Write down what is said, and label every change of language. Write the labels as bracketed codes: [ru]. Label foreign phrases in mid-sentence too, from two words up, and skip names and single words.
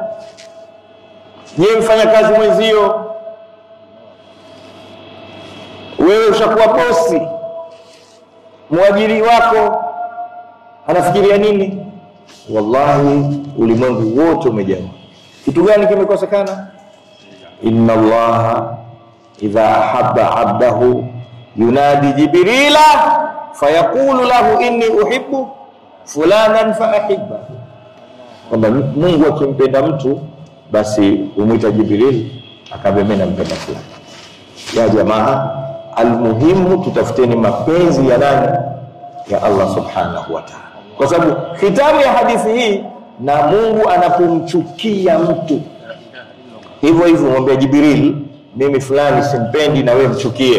[sw] Je, mfanya kazi mwenzio? Wewe ushakuwa bosi, mwajiri wako anafikiria nini? Wallahi ulimwengu wote umejaa. Kitu gani kimekosekana? [ar] إن الله إذا أحب عبده ينادي جبريل فيقول له إني أحب فلانا فأحب. [sw] Kwamba Mungu akimpenda mtu basi humwita Jibril akamwambia mimi nampenda fulani. [ar] يا جماعة, [sw] almuhimu tutafuteni mapenzi ya nani? [ar] يا الله سبحانه وتعالى. [sw] Kwa sababu hitamu ya hadithi hii, na Mungu anapomchukia mtu hivyo hivyo mwambie Jibril, mimi fulani simpendi na wewe mchukie.